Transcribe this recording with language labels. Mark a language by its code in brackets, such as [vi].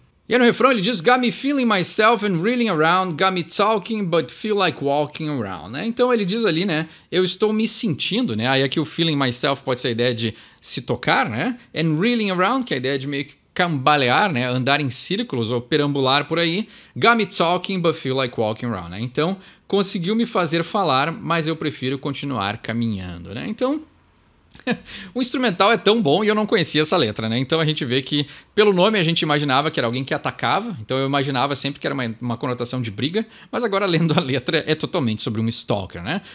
[pt] E aí no refrão ele diz: [en] Got me feeling myself and reeling around, got me talking but feel like walking around, né? [pt] Então ele diz ali, né? Eu estou me sentindo, né? Aí aqui o feeling myself pode ser a ideia de se tocar, né? [en] And reeling around, [pt] que é a ideia de meio que cambalear, né? Andar em círculos ou perambular por aí. [en] Got me talking but feel like walking around, né? [pt] Então conseguiu me fazer falar, mas eu prefiro continuar caminhando, né? Então o instrumental é tão bom e eu não conhecia essa letra, né? Então a gente vê que, pelo nome, a gente imaginava que era alguém que atacava. Então eu imaginava sempre que era uma conotação de briga. Mas agora, lendo a letra, é totalmente sobre um stalker, né?